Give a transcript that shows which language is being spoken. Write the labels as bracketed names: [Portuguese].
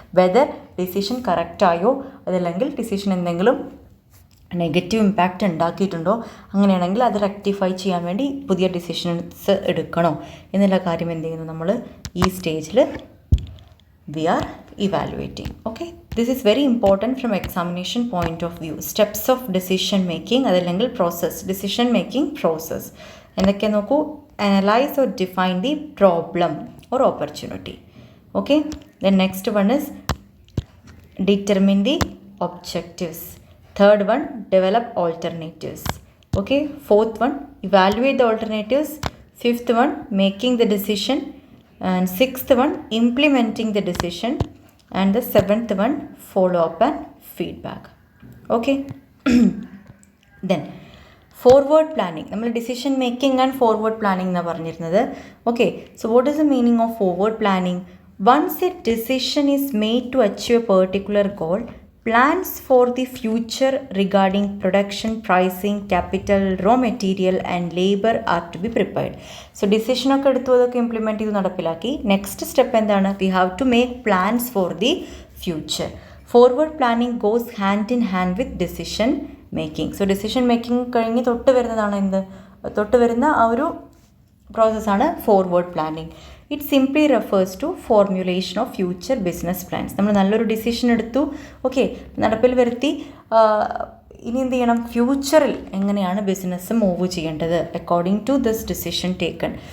[Malayalam] Whether decision കറക്റ്റായോ അതല്ലെങ്കിൽ decision എന്തെങ്കിലും negative impact ഉണ്ടാക്കിയിട്ടുണ്ടോ, അങ്ങനെയാണെങ്കിൽ അത് റെക്ടിഫൈ ചെയ്യാൻ വേണ്ടി പുതിയ ഡിസിഷൻസ് എടുക്കണോ എന്നുള്ള കാര്യം എന്ത് ചെയ്യുന്നു, നമ്മൾ ഈ സ്റ്റേജിൽ [English] we are evaluating. Okay, this is very important from examination point of view. Steps of decision making, അതല്ലെങ്കിൽ process, decision making process. [Malayalam] എന്തൊക്കെ നോക്കൂ, [English] analyze or define the problem or opportunity. Okay, then next one is determine the objectives. Third one, develop alternatives. Okay, fourth one, evaluate the alternatives. Fifth one, making the decision. And sixth one, implementing the decision. And the seventh one, follow up and feedback. Okay. Then forward planning. നമ്മൾ decision making and forward planning [Malayalam] എന്നാണ് പറഞ്ഞിരുന്നത്. [English] Okay, so what is the meaning of forward planning? Once a decision is made to achieve a particular goal, plans for the future regarding production, pricing, capital, raw material and labor are to be prepared. [Malayalam] So decision ഒക്കെ എടുത്തു അതൊക്കെ implement ചെയ്ത് നടപ്പിലാക്കി. Next step എന്താണ്, [English] we have to make plans for the future. Forward planning goes hand in hand with decision making. [Malayalam] So decision making കഴിഞ്ഞ് തൊട്ട് വരുന്നതാണ് എന്ത്, തൊട്ട് വരുന്ന ആ ഒരു പ്രോസസ്സാണ് forward planning. [English] It simply refers to formulation of future business plans. [Malayalam] നമ്മൾ നല്ലൊരു ഡിസിഷൻ എടുത്തു, ഓക്കെ, നടപ്പിൽ വരുത്തി, ഇനി എന്ത് ചെയ്യണം, ഫ്യൂച്ചറിൽ എങ്ങനെയാണ് ബിസിനസ് മൂവ് ചെയ്യേണ്ടത് [English] According to this decision taken.